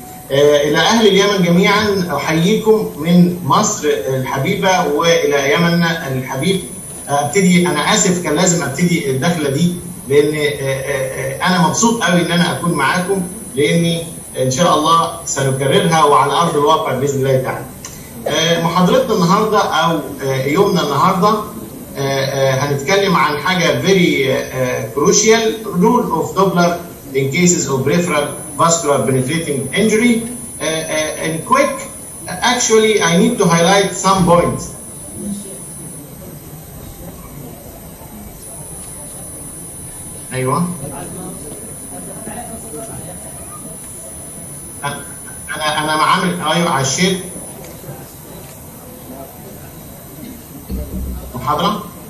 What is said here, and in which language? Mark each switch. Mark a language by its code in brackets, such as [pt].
[ar] إلى أهل اليمن جميعا أحييكم من مصر الحبيبة وإلى يمننا الحبيب. أنا آسف كان لازم أبتدي الدخلة دي، لأن أنا مبسوط قوي إن أنا أكون معاكم، لأني إن شاء الله سنكررها وعلى أرض الواقع بإذن الله تعالى. محاضرتنا النهاردة أو يومنا النهاردة هنتكلم عن حاجة [en] very crucial, rule of Doppler in cases of peripheral vascular penetrating injury. And quick, actually I need to highlight some points. [ar] ايوه انا عامل ايوه على الشيت محاضره.